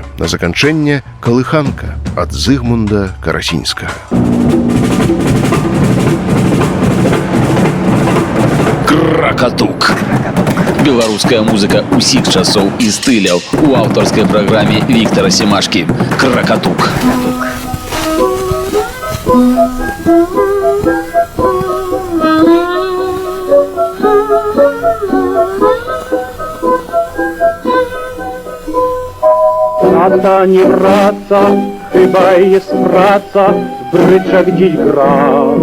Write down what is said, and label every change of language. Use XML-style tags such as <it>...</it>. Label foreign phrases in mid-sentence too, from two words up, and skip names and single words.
<be>На заканчэнне калыханка ад Зыгмунда Карасінскага. Кракатук. Беларуская музыка усіх часоў і стыляў у аўтарскай праграме Віктара Семашкі. Кракатук.</be> <pl>Tata nie wraca, chyba jest praca, w bryczach dziś gra.</pl>